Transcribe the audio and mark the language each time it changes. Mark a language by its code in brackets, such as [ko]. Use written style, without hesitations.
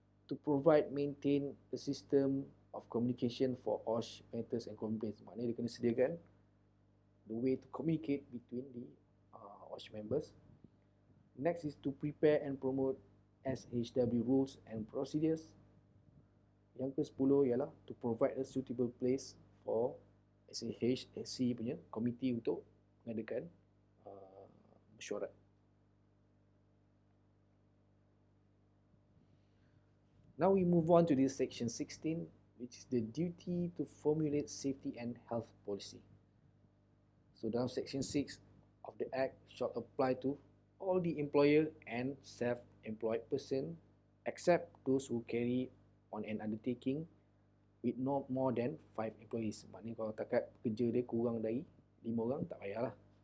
[en] To provide, maintain a system of communication for OSH matters and complaints. [ms] Maknanya dia kena sediakan [en] the way to communicate between the OSH members. Next is to prepare and promote SHW rules and procedures. [ms] Yang ke-10 ialah [en] to provide a suitable place for SHC [ms] punya komiti untuk mengadakan mesyuarat. [en] Now we move on to this section 16, which is the duty to formulate safety and health policy. So dalam section 6 of the Act shall apply to all the employer and self-employed person except those who carry on an undertaking with not more than 5 employees. [ms] Maknanya kalau takat kerja dia kurang dari 5 orang, tak payahlah.